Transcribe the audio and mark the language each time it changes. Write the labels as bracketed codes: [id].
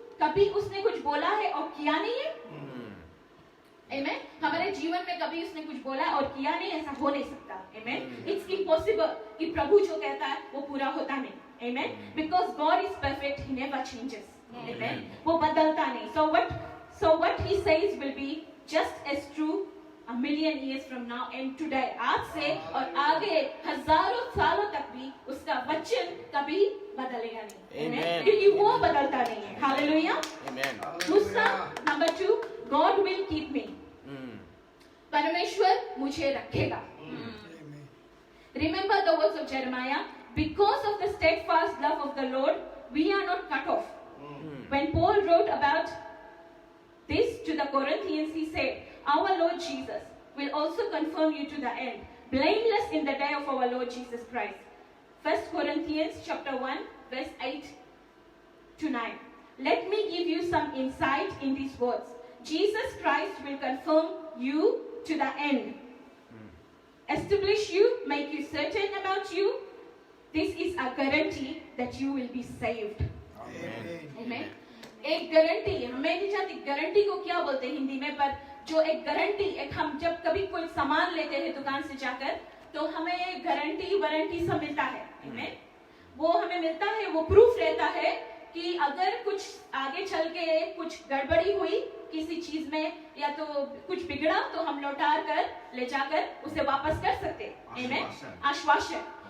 [hi] कभी उसने कुछ बोला है और किया नहीं है. [en] Amen. [hi] हमारे जीवन में कभी उसने कुछ बोला और किया नहीं, ऐसा हो नहीं सकता. [en] Amen. It's impossible [hi] कि प्रभु जो कहता है वो पूरा होता नहीं. [en] Amen. Because God is perfect, he never changes. [hi] Amen. वो बदलता नहीं. [en] So what he says will be just as true a million years from now and today. [hi] आज से और आगे हजारों सालों तक भी उसका वचन कभी बदलेगा नहीं. [en] Amen. [hi] क्योंकि वो बदलता नहीं है. [en] Hallelujah. Amen. दूसरा number 2, God will keep me. [hi] परमेश्वर मुझे रखेगा. [en] Remember the words of Jeremiah. Because of the steadfast love of the Lord, we are not cut off. When Paul wrote about this to the Corinthians, he said, our Lord Jesus will also confirm you to the end, blameless in the day of our Lord Jesus Christ. 1 Corinthians chapter 1, verse 8 to 9. Let me give you some insight in these words. Jesus Christ will confirm you to the end. Establish you, make you certain about you. This is a guarantee that you will be saved. Amen. [hi] एक guarantee, हमें नहीं जानती guarantee को क्या बोलते हैं हिंदी में, पर जो एक गारंटी, एक हम जब कभी कोई सामान लेते हैं दुकान से जाकर तो हमें गारंटी वारंटी सब मिलता है. Amen. वो हमें मिलता है, वो प्रूफ रहता है कि अगर कुछ आगे चल के कुछ गड़बड़ी हुई किसी चीज में या तो कुछ बिगड़ा तो हम लौटा कर ले जाकर उसे वापस कर सकते हैं। आश्वासन।